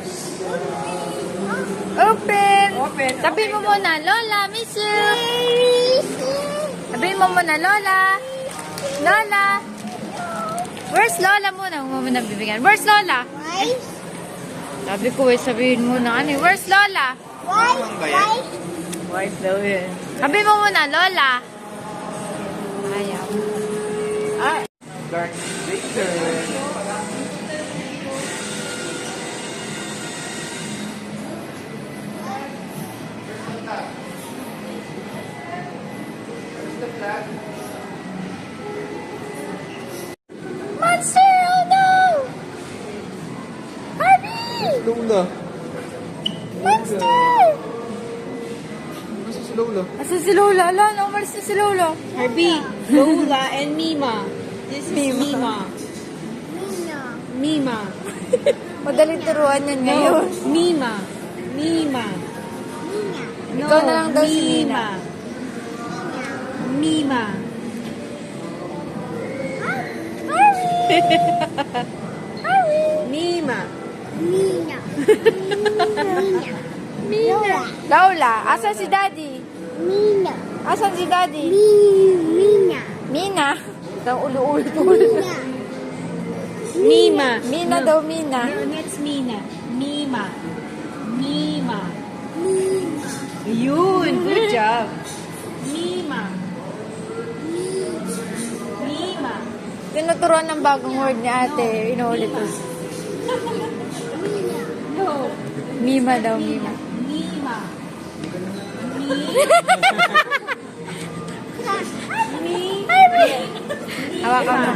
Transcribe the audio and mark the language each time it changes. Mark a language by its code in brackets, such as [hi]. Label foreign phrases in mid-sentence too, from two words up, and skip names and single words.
[en] Open! Open. [tl] Sabihin mo muna, Lola, [en] miss you! [tl] Sabihin mo muna, Lola! Lola! Where's Lola muna? Huwag mo muna bibigyan. Where's Lola? [en] Why? [tl] Sabi ko eh, sabihin mo na ano eh. [en] Where's Lola? Why? Why? [tl] White daw yun. Sabihin mo muna, Lola! Ayaw. Ah! [en] Dark Vader. Monster! Oh no! Harvey! Lola. Monster! [tl] Gusto si Lola. Asan si Lola? Ala, umalis na si Lola. Herbie, Lola, [en] and Mima. This is Mima. Mima. [tl] Madaling turuan yan ngayon. [en] Mima. Mima. No, [tl] Ikaw na lang daw si Nina. Mima. Mima. Mina. Mina. Lola, asan si Daddy? Mina. Asan si Daddy? Mina. Mina. Ito, ulo-ulo. Mina. Mima. Mina daw, Mina. [en] No, that's Mina. Mima. Mima. Mina. Yun, good job. Mima. Mima. [tl] Tinuturuan ng bagong word ni ate. Inuulit ko. [en] No. [tl] Mima daw, Mima. Mima. Hawakan mo.